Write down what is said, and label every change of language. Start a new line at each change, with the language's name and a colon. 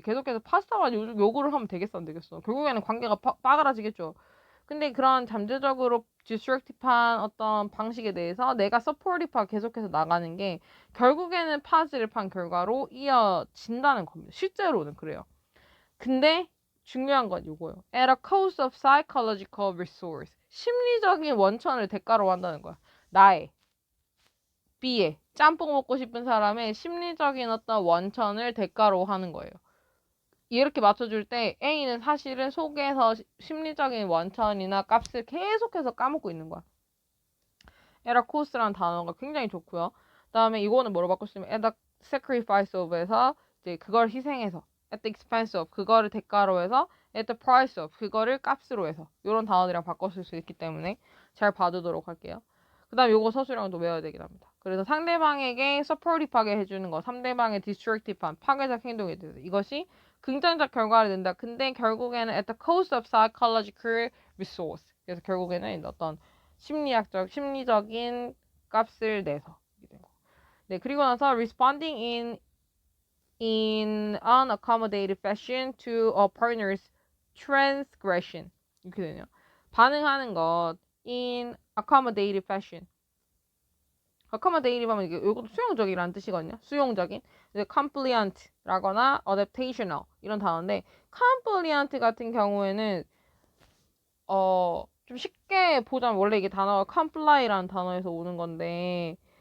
Korean: 계속해서 파스타만 요구를 하면 되겠어, 안 되겠어? 결국에는 관계가 빠그라지겠죠. 근데 그런 잠재적으로 디스트럭티브한 어떤 방식에 대해서 내가 서포티브하게 계속해서 나가는 게 결국에는 파지티브한 결과로 이어진다는 겁니다. 실제로는 그래요. 근데 중요한 건 이거예요.
English: At a cost of psychological resource.
Korean: 심리적인 원천을 대가로 한다는 거야. 나의 B의 짬뽕 먹고 싶은 사람의 심리적인 어떤 원천을 대가로 하는 거예요. 이렇게 맞춰줄 때 A는 사실은 속에서 심리적인 원천이나 값을 계속해서 까먹고 있는 거야. at a cost라는 단어가 굉장히 좋고요. 그다음에 이거는 뭐로 바꿀 수 있냐면
English: at the sacrifice of
Korean: 에서 이제 그걸 희생해서
English: at the expense of
Korean: 그거를 대가로 해서
English: at the price of
Korean: 그거를 값으로 해서 이런 단어들이랑 바꿨을 수 있기 때문에 잘 봐두도록 할게요. 그다음 요거 서술형도 외워야 되긴 합니다. 그래서 상대방에게 서포티브하게 해주는 거, 상대방의 디스트럭티브한 파괴적 행동에 대해서 이것이 긍정적 결과를 낸다.
English: 근데 결국에는 at the cost of psychological resource.
Korean: 그래서 결국에는 어떤 심리적인 값을 내서. 네, 그리고 나서
English: responding in unaccommodated fashion to a partner's transgression.
Korean: 이렇게 되네요. 반응하는 것
English: in accommodated fashion.
Korean: accommodative 하면 이것도 수용적이라는 뜻이거든요. 수용적인. compliant라거나 adaptational 이런 단어인데 compliant 같은 경우에는 좀 쉽게 보자면 원래 이게 단어가 comply라는 단어에서 오는 건데